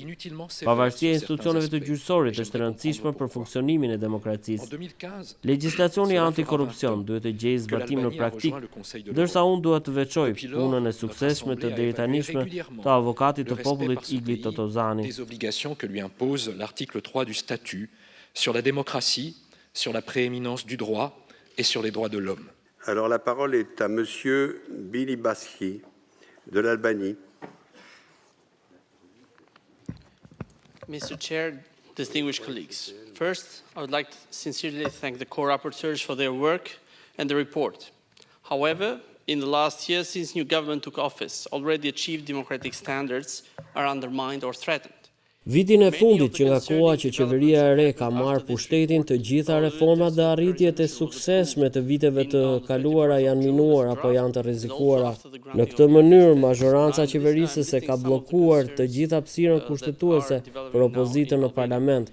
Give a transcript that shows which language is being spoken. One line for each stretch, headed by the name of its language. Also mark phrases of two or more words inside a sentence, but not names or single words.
Albanian: Pavarësia e institucioneve të gjyqësorit është e rëndësishme për funksionimin e demokracisë. Legjislacioni antikorrupsion duhet të gjejë zbatim në praktikë, ndërsa unë duhet të veçoj punën e suksesshme të deritanishme të avokatit të popullit Iglit Totozani.
French: Des obligations que lui impose l'article 3 du statut sur la démocratie, sur la prééminence du droit et sur les droits de l'homme. Alors la parole est à Monsieur Billy Baski de l'Albanie.
English: Mr. Chair, distinguished colleagues. First, I would like to sincerely thank the co-rapporteurs for their work and the report. However, in the last year, since new government took office, already achieved democratic standards are undermined or threatened.
Albanian: Vitin e fundit që nga koha që qeveria e re ka marrë pushtetin, të gjitha reformat dhe arritjet e suksesshme të viteve të kaluara janë minuar apo janë të rrezikuara. Në këtë mënyrë, mazhoranca qeverisëse ka bllokuar të gjitha hapësirën kushtetuese për opozitën në parlament.